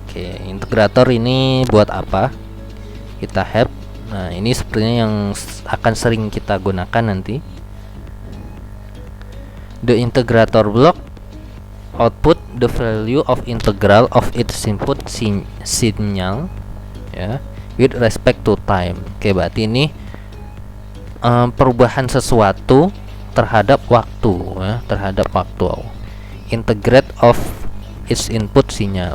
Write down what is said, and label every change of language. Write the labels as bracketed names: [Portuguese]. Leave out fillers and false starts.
[Indonesian] Oke, integrator ini buat apa? Kita help. Nah, ini sepertinya yang akan sering kita gunakan nanti. [English] The integrator block output the value of integral of its input signal ya, with respect to time. [Indonesian] Oke, berarti ini perubahan sesuatu terhadap waktu ya, terhadap waktu. [English] Integrate of its input signal.